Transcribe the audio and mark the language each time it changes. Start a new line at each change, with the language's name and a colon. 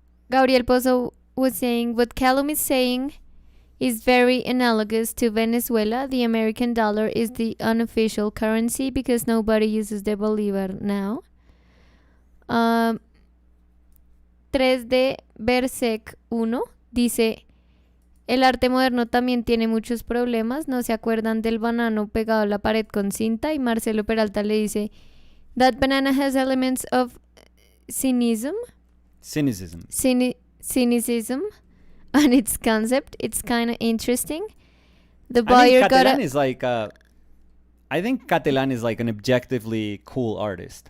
English: Gabriel Pozo was saying, what Callum is saying is very analogous to Venezuela. The American dollar is the unofficial currency because nobody uses the bolivar now.
Spanish: 3D Bersec 1 dice, el arte moderno también tiene muchos problemas. ¿No se acuerdan del banano pegado a la pared con cinta? Y Marcelo Peralta le dice,
English: that banana has elements of cynicism. Cynicism on its concept. It's kind of interesting. The buyer Catalan is like I think Catalan is like an objectively cool artist.